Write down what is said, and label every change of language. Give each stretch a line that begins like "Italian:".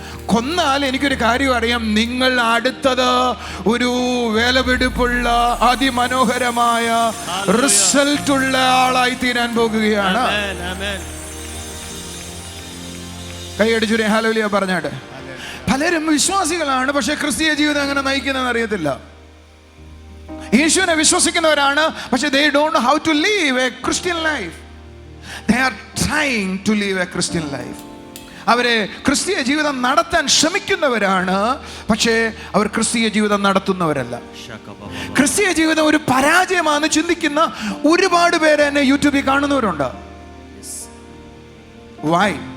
Malayalam: കൊന്നാൽ എനിക്കൊരു കാര്യം അറിയാം, നിങ്ങൾ അടുത്തത് ഒരു വിലപിടിപ്പുള്ള അതിമനോഹരമായ റിസൾട്ടുള്ള ആളായി തീരാൻ പോകുകയാണ്. കൈയടിച്ചുരേ ഹല്ലേലൂയ പറഞ്ഞാട്ടെ. പലരും വിശ്വാസികളാണ്, പക്ഷെ ക്രിസ്തീയ ജീവിതം എങ്ങനെ നയിക്കുന്നതെന്ന് അറിയത്തില്ല. യേശുവിനെ വിശ്വസിക്കുന്നവരാണ്, പക്ഷെ
English: they don't know how to live a Christian life. They are trying to live a Christian life.
Malayalam: അവരെ ക്രിസ്തീയ ജീവിതം നടത്താൻ ശ്രമിക്കുന്നവരാണ്, പക്ഷേ അവർ ക്രിസ്തീയ ജീവിതം നടത്തുന്നവരല്ല. ക്രിസ്തീയ ജീവിതം ഒരു പരാജയമാണെന്ന് ചിന്തിക്കുന്ന ഒരുപാട് പേര് എന്നെ യൂട്യൂബിൽ കാണുന്നവരുണ്ട്.
English: Why?